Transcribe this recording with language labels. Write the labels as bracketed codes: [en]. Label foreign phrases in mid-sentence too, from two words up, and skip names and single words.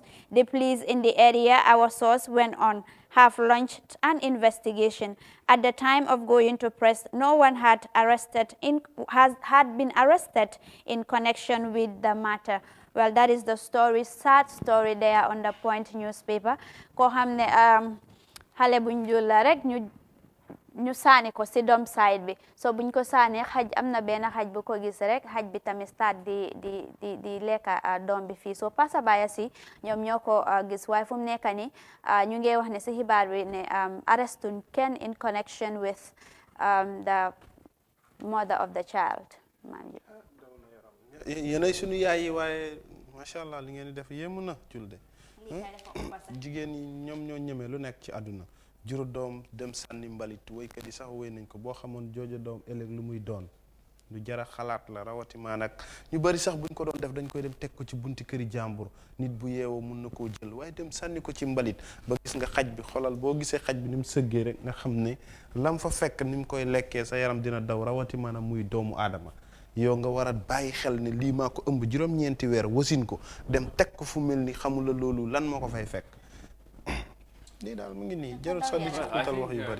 [en] The police in the area, our source went on, have launched an investigation. At the time of going to press, no one had been arrested in connection with the matter. Well, that is the story, sad story there on the Point newspaper. [wo] Ko xamne xale buñ jul la rek ñu saani ko si dom side bi so buñ ko saane xaj am na benn xaj bu ko gis rek xaj bi tamit start di lekka doom bi fii so passerby si ñoom ñoo ko gis waaye fu mu nekk ni ñu ngi wax ne si xibaar bi ne arrestuñ kenn [en] in connection with the mother of the child. [wo] yéenay sunu yaay yi waaye [ar] ما شاء الله [wo] li ngeen di def yéemu na julde jigéen ñi ñoom ñoo ñeme lu nekk ci àdduna juru doom dem sànni mbalit woykat yi sax wéy nañ ko boo xamoon jooja doom ëllëg lu muy doon lu jara xalaat la rawatimaa nag ñu bari sax buñ ko doon def dañ koy dem teg ko ci bunti këri jàmbur nit bu yeewoo mun na koo jël waaye dem sànni ko ci mbalit ba gis nga xaj bi xolal boo gisee xaj bi ni mu sëggee rek nga xam ne lam fa fekk ni mu koy lekkee sa yaram dina daw rawatimaa na muy doomu aadama yow nga war a bàyyi xel ne lii maa ko ëmb juróom-ñeenti weer wasin ko dem teg ko fu mel ni xamula loolu lan moo ko fay fekk lii daal mu ngi nii jarul sax di ci xutal wax yu bari.